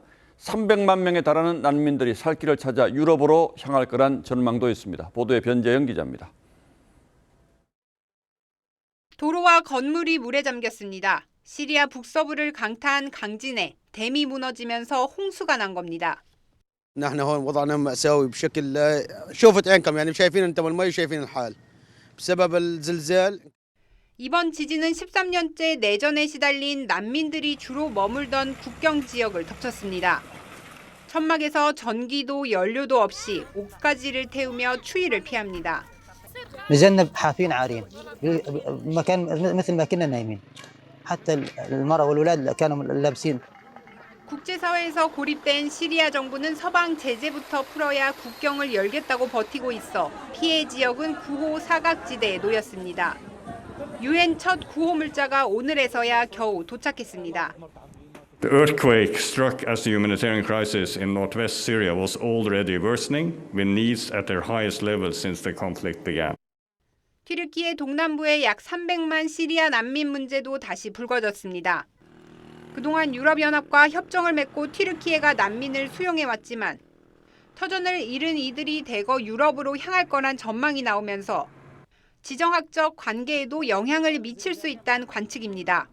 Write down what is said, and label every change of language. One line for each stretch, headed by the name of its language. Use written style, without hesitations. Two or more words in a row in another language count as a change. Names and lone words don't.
Korean: 300만 명에 달하는 난민들이 살 길을 찾아 유럽으로 향할 거란 전망도 있습니다. 보도에 변재영 기자입니다. 도로와 건물이 물에 잠겼습니다. 시리아 북서부를 강타한 강진에 댐이 무너지면서 홍수가 난 겁니다.
Arabic: نحن هون وضعنا مأساوي بشكل شوفت عينكم يعني شايفين انتم المي شايفين الحال بسبب الزلزال.
Korean: 이번 지진은 13년째 내전에 시달린 난민들이 주로 머물던 국경 지역을 덮쳤습니다. 천막에서 전기도 연료도 없이 옷가지를 태우며 추위를 피합니다.
Arabic: نزلنا حافين عارين مكان مثل ما كنا نايمين حتى المرأة والأولاد كانوا لابسين.
Korean: 국제사회에서 고립된 시리아 정부는 서방 제재부터 풀어야 국경을 열겠다고 버티고 있어 피해 지역은 구호 사각지대에 놓였습니다. 유엔 첫 구호 물자가 오늘에서야 겨우 도착했습니다.
English: The earthquake struck as the humanitarian crisis in northwest Syria was already worsening, with needs at their highest level since the conflict began.
Korean: 튀르키예 동남부의 약 300만 시리아 난민 문제도 다시 불거졌습니다. 그동안 유럽연합과 협정을 맺고 튀르키예가 난민을 수용해왔지만 터전을 잃은 이들이 대거 유럽으로 향할 거란 전망이 나오면서 지정학적 관계에도 영향을 미칠 수 있다는 관측입니다.